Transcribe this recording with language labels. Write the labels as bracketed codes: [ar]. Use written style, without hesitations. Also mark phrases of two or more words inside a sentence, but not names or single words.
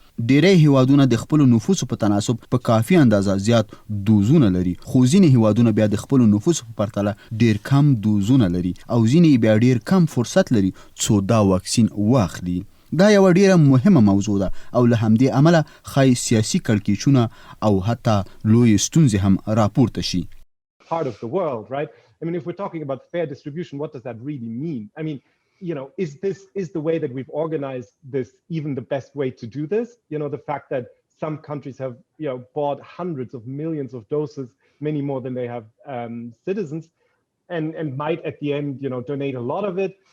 [ps] ډیری هیوادونه د خپلو نفوسو په تناسب په کافي اندازه زیات دوزونه لري، خو ځینې هیوادونه بیا د خپلو نفوسو په پرتله ډیر کم دوزونه لري او ځینې بیا ډیر کم فرصت لري څو دا واکسین واخلي. دا یو ډیره مهمه موضوع ده او له همدې عمله ښایي سیاسي کړکېچونه او حتی لویې ستونزې هم راپورته شي. [en] Part of the world, right? I mean, if we're talking about fair distribution, what does that really mean? I mean, you know, is the way that we've organized this even the best way to do this? You know, the fact that some countries have, you know, bought hundreds of millions of doses, many more than they have citizens, and might at the end, you know, donate a lot of it.